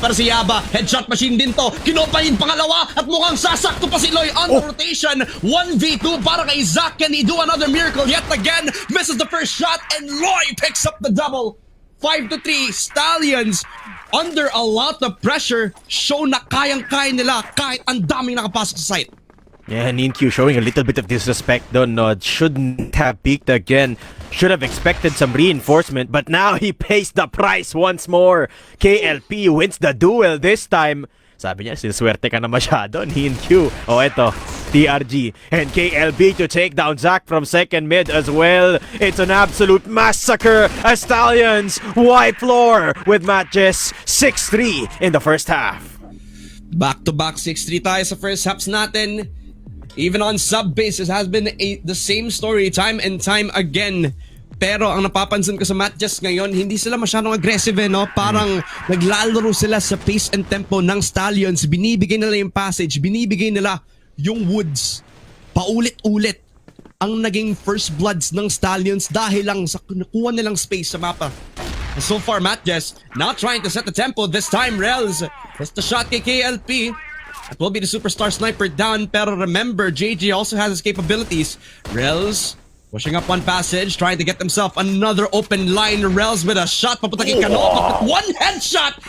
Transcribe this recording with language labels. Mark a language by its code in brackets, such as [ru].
[tl] Pero si Yaba, headshot machine din to. Kinupa yung pangalawa at mukhang sasakto pa si Loy [en] on the rotation. [tl] 1v2 para kay Zach. [en] Can he do another miracle yet again? Misses the first shot and Loy picks up the double. 5-3, Stallions under a lot of pressure. [tl] Show na kayang-kaya nila kahit ang daming nakapasok sa site. [en] Yeah, Ninkyu showing a little bit of disrespect [tl] doon. [en] Shouldn't have peeked again. Should have expected some reinforcement, but now he pays the price once more. KLP wins the duel this time. [tl] Sabi niya, sinswerte ka na masyado, [en] Ninkyu. Oh, [tl] eto, [en] TRG and KLB to take down Zach from second mid as well. It's an absolute massacre. Stallions wipe floor with MATTJESS 6-3 in the first half. [tl] Back-to-back 6-3 tayo sa [en] first halves [tl] natin. [en] Even on sub-base, it has been the same story time and time again. [tl] Pero ang napapansin ko sa MATTJESS ngayon, hindi sila masyadong aggressive no? Parang naglalaro sila sa [en] pace and tempo [tl] ng Stallions. Binibigay nila yung passage, binibigay nila yung woods. Paulit-ulit ang naging first bloods ng Stallions dahil lang sa nakuha nilang space sa mapa. [en] And so far, MATTJESS now trying to set the tempo. This time, Rels has the shot kay KLP. It will be the superstar sniper down, [tl] pero [en] remember, JJ also has his capabilities. Rels Pushing up one passage, trying to get themselves another open line. Rels with a shot. [tl] Papunta kay Cano. [en] One headshot.